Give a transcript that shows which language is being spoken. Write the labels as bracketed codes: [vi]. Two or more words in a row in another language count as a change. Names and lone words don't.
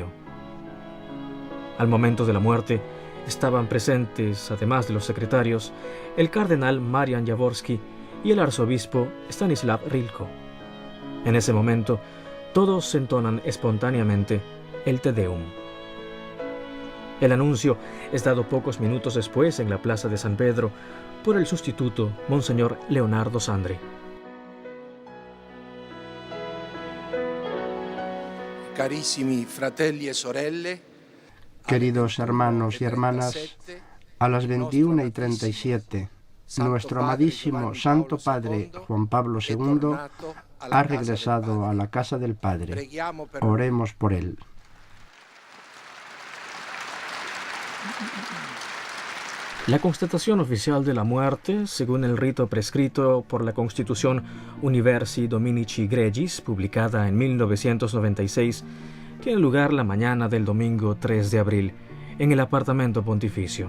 [es] Al momento de la muerte, estaban presentes, además de los secretarios, el cardenal Marian Jaworski y el arzobispo Stanislav Rilko. En ese momento, todos entonan espontáneamente el Te Deum. El anuncio es dado pocos minutos después en la plaza de San Pedro por el sustituto, Monseñor Leonardo Sandri. [it] Carissimi fratelli e sorelle, [es] Queridos hermanos y hermanas, a las 21:37, nuestro amadísimo Santo Padre Juan Pablo II ha regresado a la casa del Padre. Oremos por él. La constatación oficial de la muerte, según el rito prescrito por la Constitución Universi Dominici Gregis, publicada en 1996, tiene lugar la mañana del domingo 3 de abril, en el apartamento pontificio.